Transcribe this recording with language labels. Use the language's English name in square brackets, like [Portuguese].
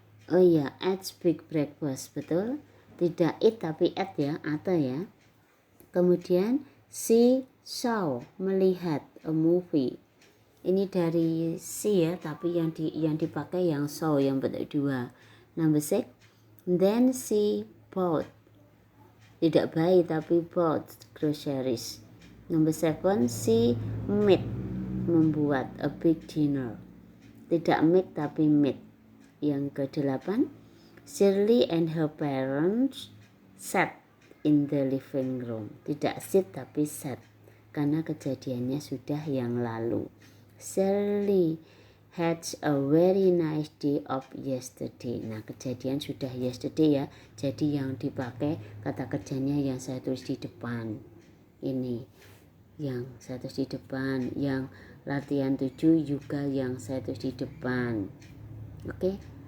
[Indonesian] Oh iya, [English] ate big breakfast, [Indonesian] betul. Tidak eat tapi ate ya, ate ya. Kemudian [English] she saw, [Indonesian] melihat [English] a movie. [Indonesian] Ini dari see ya, tapi yang dipakai yang saw yang bentuk 2. [English] Number 6. Then she bought. [Indonesian] Tidak buy tapi [English] bought groceries. Number 7. She made, [Indonesian] membuat [English] a big dinner. [Indonesian] Tidak make tapi made. Yang ke-8. [English] Shirley and her parents sat in the living room. [Indonesian] Tidak sit tapi sat, karena kejadiannya sudah yang lalu. [English] Shirley had a very nice day off yesterday. [Indonesian] Nah, kejadian sudah yesterday ya. Jadi yang dipakai kata kerjanya yang saya tulis di depan. Ini yang saya tulis di depan. Yang latihan 7 juga yang saya tulis di depan. Oke.